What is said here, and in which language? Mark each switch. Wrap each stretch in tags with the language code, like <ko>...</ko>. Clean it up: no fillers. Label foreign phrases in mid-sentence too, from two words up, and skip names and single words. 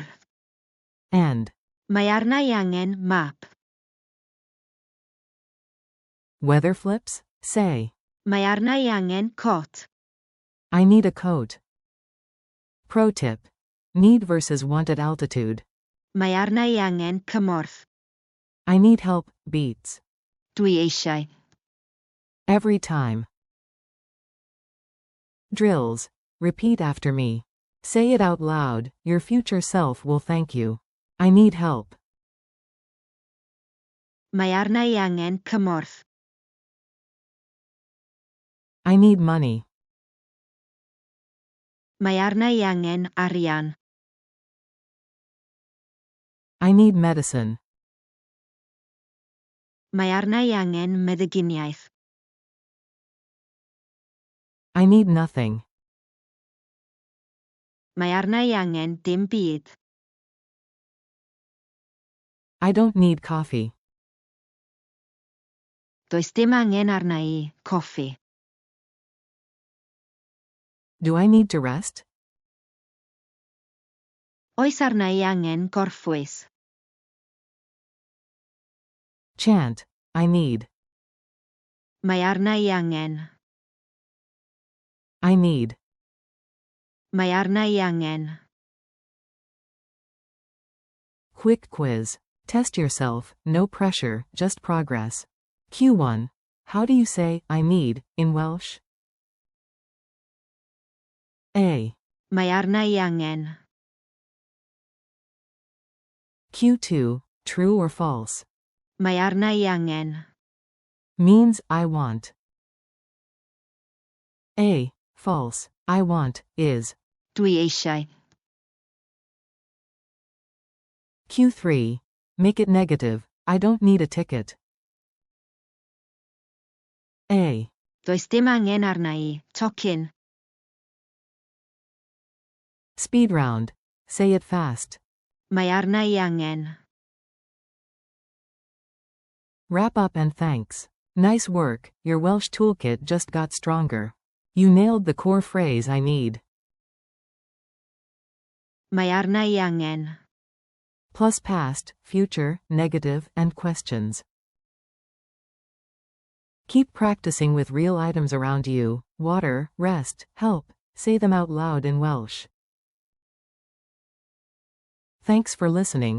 <en>And.</en> <cy>Mae arna I angen map.</cy> <en>Weather flips? Say.</en> <cy>Mae arna I angen cot.</cy> <en>I need a coat. Pro tip. Need versus want at altitude.</en> <cy>Mae arna I angen cymorth.</cy> <en>I need help, beats.</en> <cy>Dwi eisiau.</cy> <en>Every time. Drills. Repeat after me. Say it out loud, your future self will thank you. I need help.</en> <cy>Mae arna I angen cymorth.</cy> <en>I need money.</en> <cy>Mae arna I angen arian.</cy> <en>I need medicine.</en> <cy>Mae arna I angen meddyginiaeth.</cy> <en>I need nothing.</en> <cy>Mae arna I angen dim byd.</cy> <en>I don't need coffee.</en> <cy>Does dim angen arna I coffi.</cy> <en>Do I need to rest?</en> <cy>Oes arna I angen gorffwys.</cy> <en>Chant. I need.</en> <cy>Mae arna I angen.</cy> <en>I need.</en> <cy>Mae arna I angen.</cy> <en>Quick quiz. Test yourself, no pressure, just progress. Q1. How do you say, I need, in Welsh? A.</en> <cy>Mae arna I angen.</cy> <en>Q2. True or false?</en> <cy>Mae arna I angen.</cy> <en>Means, I want. A. False. I want, is.</en> <cy>Dwi eisiau.</cy> <en>Q3. Make it negative. I don't need a ticket. A.</en> <cy>Does dim angen arna I, tocyn.</cy> <en>Speed round. Say it fast.</en> <cy>Mae arna I angen.</cy> <en>Wrap up and thanks. Nice work, your Welsh toolkit just got stronger. You nailed the core phrase I need.</en> <cy>Mae arna I angen.</cy> <en>Plus past, future, negative, and questions. Keep practicing with real items around you: water, rest, help. Say them out loud in Welsh. Thanks for listening.</en>